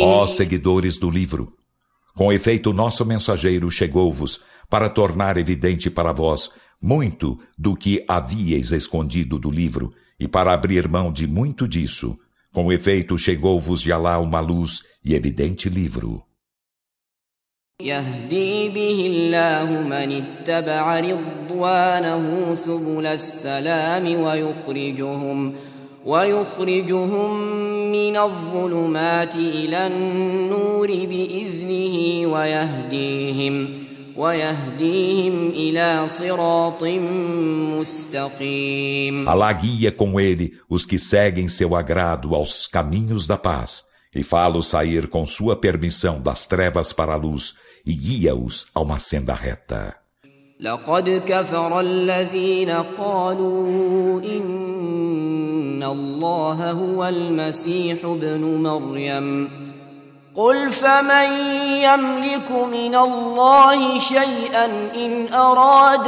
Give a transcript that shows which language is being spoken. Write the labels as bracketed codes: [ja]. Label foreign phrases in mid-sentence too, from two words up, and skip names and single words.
[pt] Ó seguidores do livro, com efeito nosso mensageiro chegou-vos para tornar evidente para vós muito do que havíeis escondido do livro e para abrir mão de muito disso. Com efeito chegou-vos de Alá uma luz e evidente livro. [ar] يهدي به الله من اتبع رضوانه سبل السلام ويخرجهم من الظلمات إلى النور بإذنه ويهديهم إلى صراط مستقيم. [pt] Alá guia com ele os que seguem seu agrado aos caminhos da paz e fá-los sair com sua permissão das trevas para a luz e guia-os a uma senda reta. [ar] لقد كفر الذين قالوا إن الله هو المسيح ابن مريم قل فمن يملك من الله شيئا إن أراد